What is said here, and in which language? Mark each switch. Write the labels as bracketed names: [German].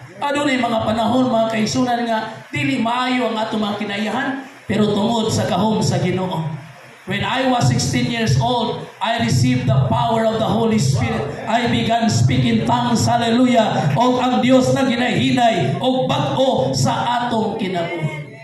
[Cebuano] Adunay mga panahon mga kaigsunan nga dili maayo ang atong mga kinayahan, pero tungod sa gahom sa Ginoo. [English] When I was 16 years old, I received the power of the Holy Spirit. I began speaking tongues, hallelujah. [Cebuano] O ang Dios na ginahinay o bag-o sa atong kinabuhi.